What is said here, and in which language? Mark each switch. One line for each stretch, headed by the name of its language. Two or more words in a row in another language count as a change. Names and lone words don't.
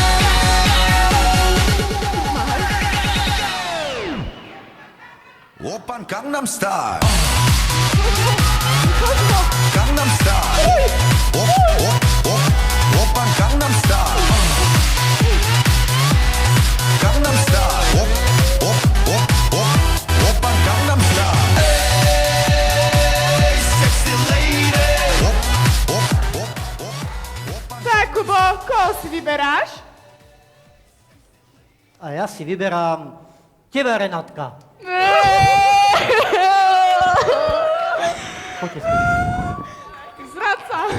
Korean: 오빤 강남스타일 강남스타일 오빤 강남스타일 강남스타일 오빤 강남스타일
English: hey sexy lady
Slovak: Tak, Kubo, koho si vyberáš? A ja si vyberám teba, Renátka. Poďte si. Zradca.